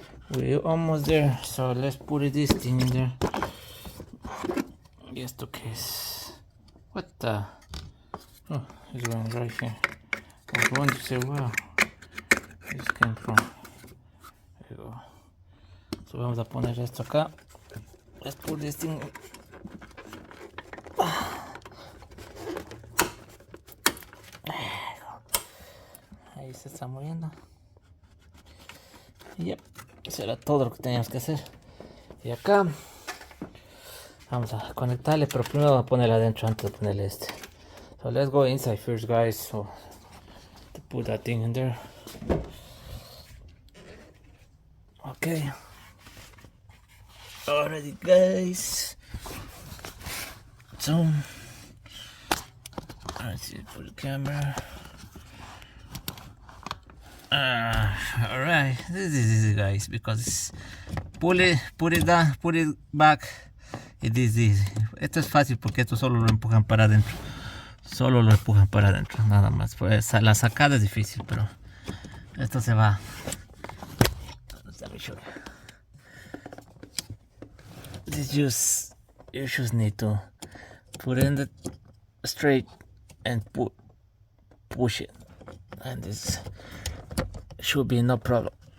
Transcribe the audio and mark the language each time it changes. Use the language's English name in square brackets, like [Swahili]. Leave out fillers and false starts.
[English] We're almost there. So let's put this thing in there. Just in case. What the? Oh, it's going right here. I was going to say, wow, this came from. There you go. [Spanish] So vamos a poner esto acá. [English] Let's put this thing. [Spanish] Ahí se está moviendo. Yep, eso era todo lo que teníamos que hacer. Y acá vamos a conectarle, pero primero vamos a ponerle adentro antes de ponerle este. [English] So let's go inside first, guys. So to put that thing in there. Okay. Alrighty, guys. So let's see for the camera. Alright, this is easy, guys, because put it down, put it back. It is easy. [Spanish] Esto es fácil porque esto solo lo empujan para adentro. Solo lo empujan para adentro, nada más. Pues la sacada es difícil, pero esto se va. [English] Let me show you. You just need to put in the straight and push it, and this should be no problem.